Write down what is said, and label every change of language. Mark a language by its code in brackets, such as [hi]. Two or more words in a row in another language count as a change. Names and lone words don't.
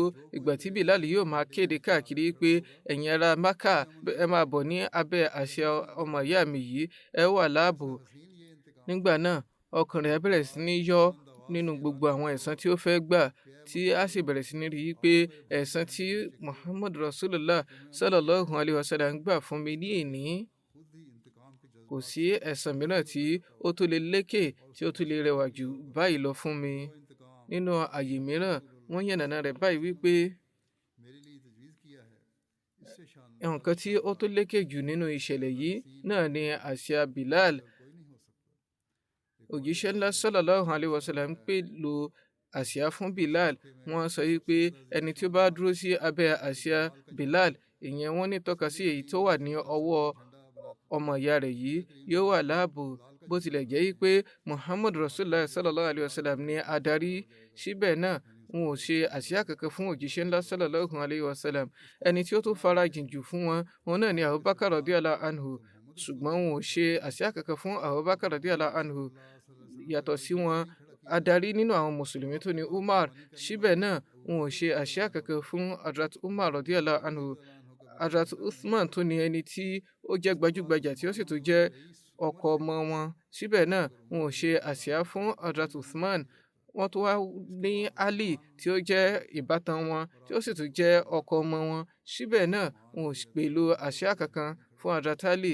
[yo] Ìgbà tí Bilal yóò máa kéde káàkiri pé ẹ̀yin ará Mecca ẹ máa bọ̀ ní abẹ́ àsíá ọmọ ìyá mi yìí, ẹ wà láàbò. Nígbà náà ọkàn rẹ̀ bẹ̀rẹ̀ sí ní yọ́ nínú gbogbo àwọn ẹ̀san tí ó fẹ́ gbà, tí a sì bẹ̀rẹ̀ sí ní rí i pé ẹ̀san tí Muhammad [ar] رسول الله صلى الله عليه وسلم [yo] gbà fún mi ní èní, kò sí ẹ̀san mìíràn tí ó tó lè lékè, tí ó tó lè rẹwà jù báyìí lọ fún mi. Nínú àyè mìíràn wọ́n yànnàná rẹ̀ báyìí wípé nǹkan tí ó tó lékè jù nínú ìṣẹ̀lẹ̀ yìí náà ni àsíá Bilal. Òjíṣẹ́ ńlá [ar] صلى الله عليه وسلم [yo] ń pèlò àsíá fún Bilal. Wọ́n sọ wípé ẹni tí ó bá dúró sí abẹ́ àsíá Bilal, ìyẹn wọ́n ní tọ́ka sí èyí tó wà ní ọwọ́ ọmọ ìyá rẹ̀ yìí, yóò wà láàbò. Bó tilẹ̀ jẹ́ wípé Muhammad [ar] رسول الله صلى الله عليه وسلم [yo] ní adarí, síbẹ̀ náà wọn ò ṣe àsíá kankan fún òjíṣẹ́ ńlá [ar] صلى الله عليه وسلم. [yo] Ẹni tí ó tún farajìn jù fún wọn náà ni Abubakar [ar] رضي الله عنه, [yo] ṣùgbọ́n wọn ò ṣe àsíá kankan fún Abubakar [ar] رضي الله عنه. [yo] Yàtọ̀ sí wọn, adarí nínú àwọn mùsùlùmí tó ní Umar, síbẹ̀ náà wọn ò ṣe àsíá kankan fún Hazrat Umar [ar] رضي الله عنه. [yo] Hazrat Uthman tó ní ẹni tí ó jẹ́ gbajúgbajà tí ó sì tún jẹ́ ọkọ ọmọ wọn, síbẹ̀ náà wọn ò ṣe àsíá fún Hazrat Uthman. Wọ́n tún wá ní Ali tí ó jẹ́ ìbátan wọn tí ó sì tún jẹ́ ọkọ ọmọ wọn, síbẹ̀ náà wọn ò pèlò àsíá kankan fún Hazrat Ali.